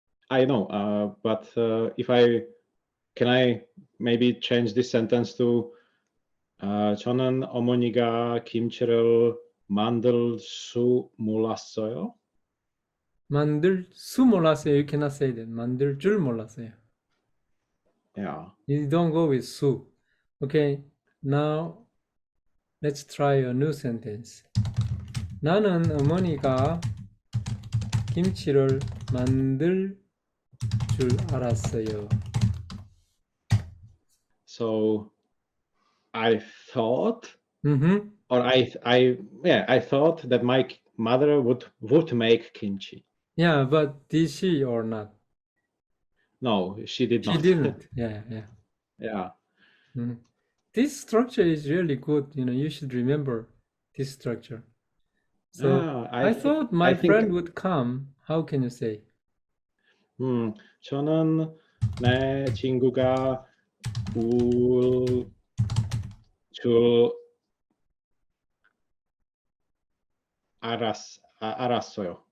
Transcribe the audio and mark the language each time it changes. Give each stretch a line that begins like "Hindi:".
English: I know, but if can I maybe change this sentence to
Korean: 저는 어머니가 김치를 만들 수 몰랐어요. 만들 수 몰랐어요.
English: You cannot say that.
Korean: 만들 줄 몰랐어요.
English: Yeah. You don't go with 수. Okay, now let's try a new sentence.
Korean: 나는 어머니가 김치를 만들 줄 알았어요.
English: So I thought, or I thought that my mother would make kimchi. Yeah, but did she or not? No, she did not. She didn't. Yeah. Yeah. This structure is really good. You should remember this structure. So I thought my friend would come. How can you say?
Korean: 저는 내 친구가 올 줄 알았어요.